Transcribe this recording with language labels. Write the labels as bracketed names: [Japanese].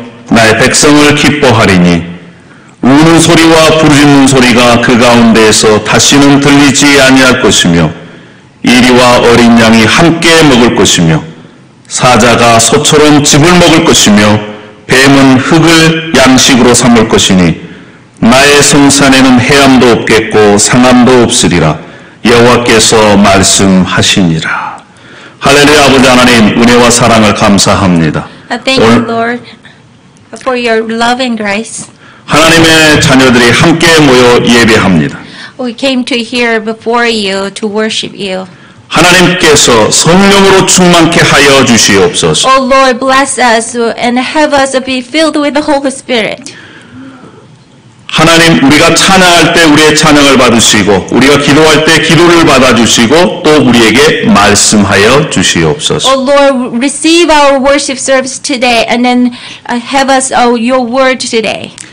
[Korean] 나의 백성을 기뻐하리니 우는 소리와 부르짖는 소리가 그 가운데에서 다시는 들리지 아니할 것이며 이리와 어린 양이 함께 먹을 것이며 사자가 소처럼 즙을 먹을 것이며 뱀은 흙을 양식으로 삼을 것이니 나의 성산에는 해함도 없겠고 상함도 없으리라. 여호와께서 말씀하시니라. 할렐루야. 아버지 하나님, 은혜와 사랑을 감사합니다. [English] Thank you, Lord, for your love and grace. [Korean] 하나님의 자녀들이 함께 모여 예배합니다. [English] We came to here before you to worship you. [Korean] 하나님께서 성령으로 충만케 하여 주시옵소서. [English] Oh Lord, bless us and have us be filled with the Holy Spirit. [Korean] 하나님, 우리가 찬양할 때 우리의 찬양을 받으시고 우리가 기도할 때 기도를 받아주시고 또 우리에게 말씀하여 주시옵소서. [English] Oh Lord, receive our worship service today and then have us your word today.